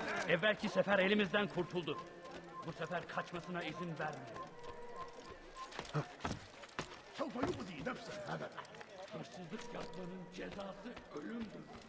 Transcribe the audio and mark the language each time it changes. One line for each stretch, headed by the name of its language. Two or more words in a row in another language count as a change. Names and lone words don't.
Turkish: Evvelki sefer elimizden kurtuldu. Bu sefer kaçmasına izin verme.
Arabic: سوف يؤذي نفسه هذا.
Turkish: Hırsızlık yapmanın cezası ölümdür.